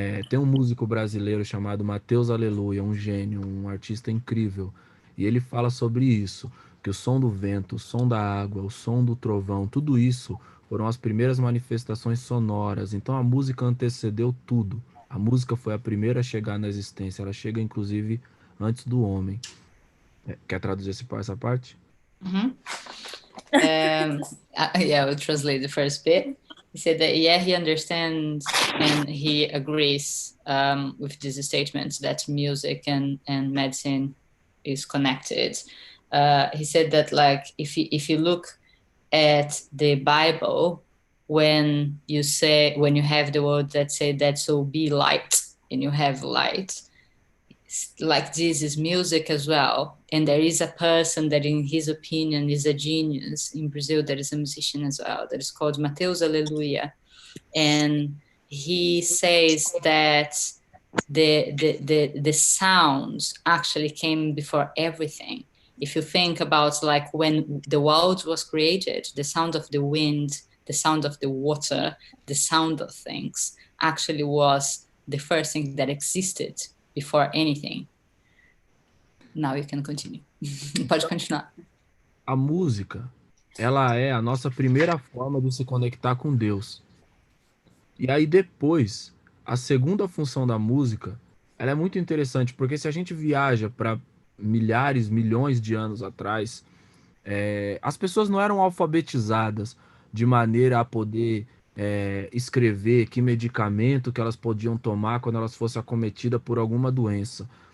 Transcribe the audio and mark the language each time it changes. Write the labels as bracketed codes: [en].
[pt] Tem um músico brasileiro chamado Mateus Aleluia, um gênio, um artista incrível, e ele fala sobre isso, que o som do vento, o som da água, o som do trovão, tudo isso foram as primeiras manifestações sonoras. Então a música antecedeu tudo. A música foi a primeira a chegar na existência, ela chega inclusive antes do homem. Quer traduzir essa parte? [en] Mhm. Yeah, I will translate the first bit. He said that, yeah, he understands and he agrees with these statements that music and medicine is connected. He said that, like, if you look at the Bible, when you have the word that say that so be light, and you have light, like this is music as well. And there is a person that in his opinion is a genius in Brazil, that is a musician as well, that is called Mateus Aleluia. And he says that the sounds actually came before everything. If you think about, like, when the world was created, the sound of the wind, the sound of the water, the sound of things actually was the first thing that existed before anything. Now you can continue. [pt] Pode continuar. A música, ela é a nossa primeira forma de se conectar com Deus. E aí depois, a segunda função da música, ela é muito interessante, porque se a gente viaja para milhares, milhões de anos atrás, as pessoas não eram alfabetizadas de maneira a poder escrever que medicamento que elas podiam tomar quando elas fossem acometidas por alguma doença.